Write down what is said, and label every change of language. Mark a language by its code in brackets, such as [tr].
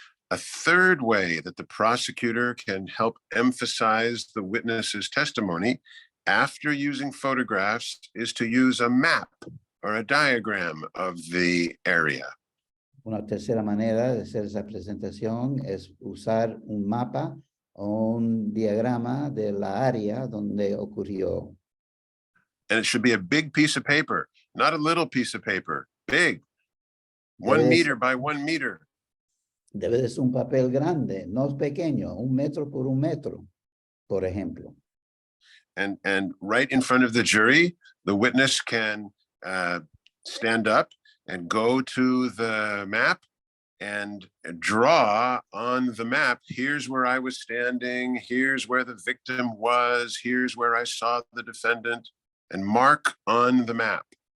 [en] A third way that the prosecutor can help emphasize the witness's testimony after using photographs is to use a map or a diagram of the area. [es] Una tercera manera de hacer esa presentación es usar un mapa o un diagrama de la área donde ocurrió. [en] And it should be a big piece of paper, not a little piece of paper, big. [es] Debe [en] 1 [es] de [en] meter by 1 meter. [es] Debe de ser un papel grande, no pequeño, 1 metro por 1 metro, por ejemplo. [en] And right in front of the jury, the witness can stand up and go to the map and draw on the map. Here's where I was standing. Here's where the victim was. Here's where I saw the defendant, and mark on the map.